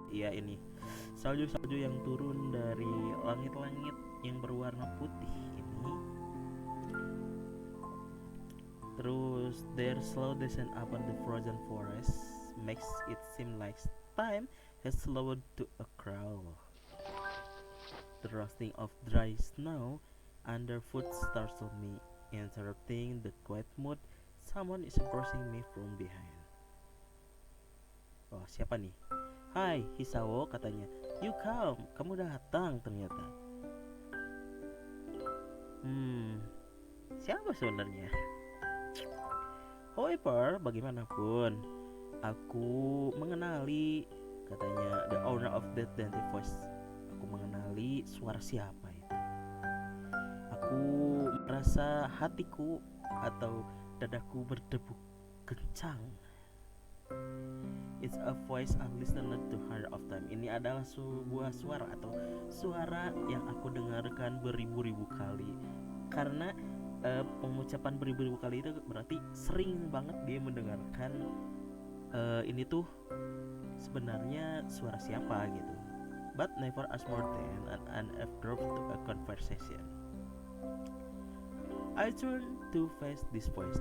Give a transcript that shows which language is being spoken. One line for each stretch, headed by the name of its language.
Indonesian: Iya, ini salju-salju yang turun dari langit-langit yang berwarna putih ini.
English: Terus their slow descent upon the frozen forest makes it seem like time has slowed to a crawl. The rustling of dry snow underfoot startled me, interrupting the quiet mood. Someone is approaching me from behind.
Indonesian: Oh, siapa nih? Hai, Hisawo, katanya.
English: You come,
Indonesian: kamu datang ternyata. Siapa sebenarnya?
English: However,
Indonesian: bagaimanapun, aku mengenali, katanya,
English: the owner of that dainty voice.
Indonesian: Aku mengenali suara siapa itu. Aku merasa hatiku atau dadaku berdebu kencang.
English: It's a voice I've listened to hundreds of time.
Indonesian: Ini adalah sebuah suara atau suara yang aku dengarkan beribu-ribu kali. Karena pengucapan beribu-ribu kali itu berarti sering banget dia mendengarkan ini tuh sebenarnya suara siapa gitu.
English: But never ask more than an eavesdrop to a conversation. I turn to face this voice.